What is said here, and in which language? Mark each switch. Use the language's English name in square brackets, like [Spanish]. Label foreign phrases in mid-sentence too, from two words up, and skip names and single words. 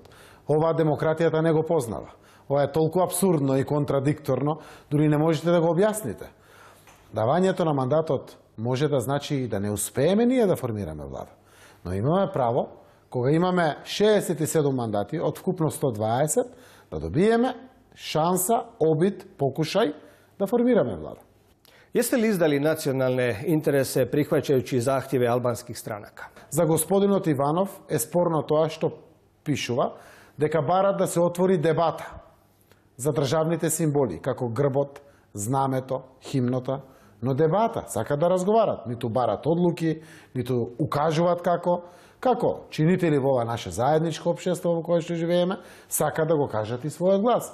[Macedonian] Ова демократијата не го познава. Ова е толку абсурдно и контрадикторно, дури не можете да го објасните. Давањето на мандатот може да значи и да не успееме ние да формираме влада. Но имаме право, кога имаме 67 мандати од вкупно 120, да добиеме шанса, обид, покушај да формираме влада. [Croatian] Jeste li izdali nacionalne interese prihvaćajući zahtjeve albanskih stranaka? [Macedonian] За господинот Иванов е спорно тоа што пишува дека барат да се отвори дебата за државните символи, како грбот, знамето, химната, но дебата, сакат да разговарат, ниту барат одлуки, ниту укажуваат како чинители во ова наше заедничко општество во кое што живееме, сакат да го кажат и својот глас.